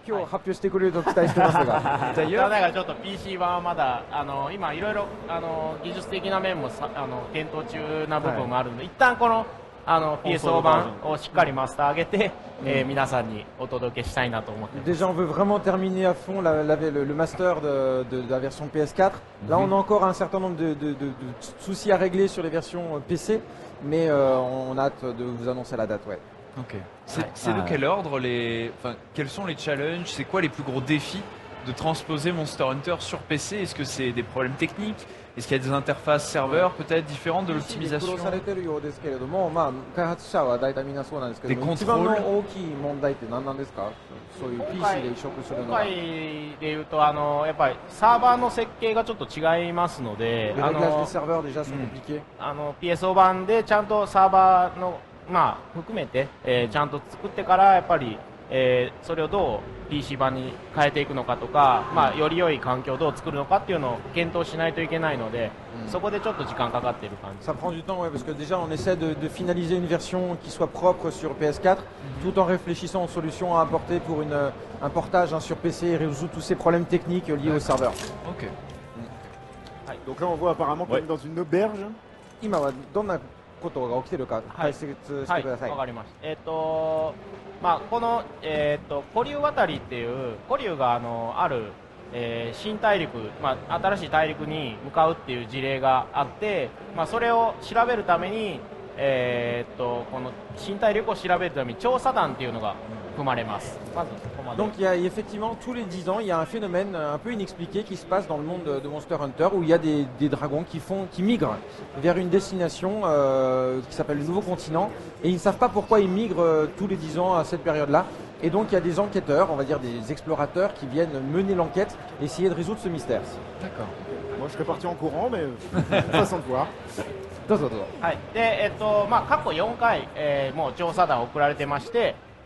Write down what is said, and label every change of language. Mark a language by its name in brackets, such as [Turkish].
[Japanese] 今日発表してくれると期待してますが。 [French] D'ailleurs, [Japanese] だからちょっと PC 版はまだ今いろいろ技術的な面も検討中な部分もあるので、一旦このPSO 版をしっかりマスター上げて、皆さんにお届けしたいなと思ってます。 [French] Déjà, on veut vraiment terminer à fond le master de la version PS4. Là, on a encore un certain nombre de soucis à régler sur les versions PC, mais on a hâte de vous annoncer la date. Ouais. Ok. C'est de quel ordre quels sont les challenges? C'est quoi les plus gros défis de transposer Monster Hunter sur PC? Est-ce que c'est des problèmes techniques? Est-ce qu'il y a des interfaces serveurs peut-être différentes de l'optimisation? Des contrôles? [Japanese] 今回でいうとやっぱりサーバーの設計がちょっと違いますので、PSO 版でちゃんとサーバーの含めてちゃんと作ってからやっぱりそれをどう PC 版に変えていくのかとか、より良い環境をどう作るのかっていうのを検討しないといけないので、そこでちょっと時間かかっている感じ。 [French] Ça prend du temps, ouais, parce que déjà on essaie de finaliser une version qui soit propre sur PS4, tout en réfléchissant aux solutions à apporter pour un portage sur PC et résoudre tous ces problèmes techniques liés au serveur. Ok. Donc là on voit apparemment comme dans une auberge. [Japanese] 今はどんなことが起きているか解説してください。わかりました。この古竜渡りっていう古竜がある新大陸、新しい大陸に向かうっていう事例があって、それを調べるために、この新大陸を調べるために調査団っていうのが組まれます。まずここまで。 [French] Donc il y a effectivement tous les 10 ans il y a un phénomène un peu inexpliqué qui se passe dans le monde de Monster Hunter où il y a des dragons qui migrent vers une destination qui s'appelle le Nouveau Continent, et ils ne savent pas pourquoi ils migrent tous les 10 ans à cette période-là. Et donc il y a des enquêteurs, on va dire des explorateurs qui viennent mener l'enquête, essayer de résoudre ce mystère. D'accord. Moi je serais parti en courant, mais façon de voir. [Japanese] どうぞどうぞ。はい。で過去4回、もう調査団送られてまして、